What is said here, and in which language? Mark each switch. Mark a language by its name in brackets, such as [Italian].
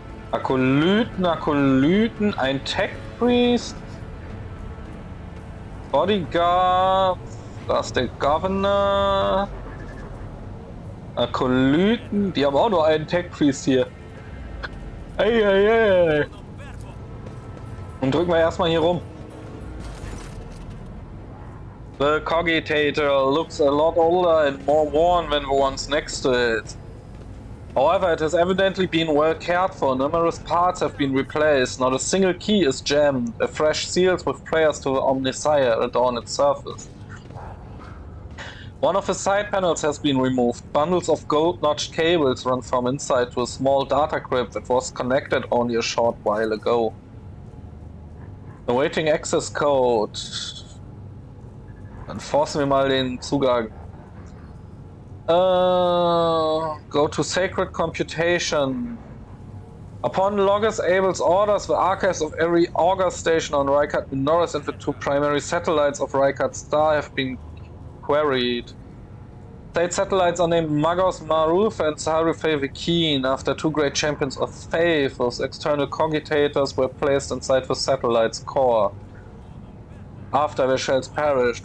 [German] Akolyten, ein Tech Priest, Bodyguard, da ist der Governor. Akolyten, die haben auch nur einen Tech Priest hier. Ey. Und drücken wir erstmal hier rum. [English] The cogitator looks a lot older and more worn than the ones next to it. However, it has evidently been well cared for. Numerous parts have been replaced. Not a single key is jammed. A fresh seals with prayers to the Omnisire adorn its surface. One of the side panels has been removed. Bundles of gold-notched cables run from inside to a small data crypt that was connected only a short while ago. Awaiting access code. [German] Dann forcen wir mal den Zugang. [English] Go to Sacred Computation. Upon Logis Abel's orders, the archives of every augur station on Rykard Minoris and the 2 primary satellites of Rykard Star have been queried. State satellites are named Magos Maruf and Sarufei Vikin after 2 great champions of faith whose external cogitators were placed inside the satellite's core after their shells perished.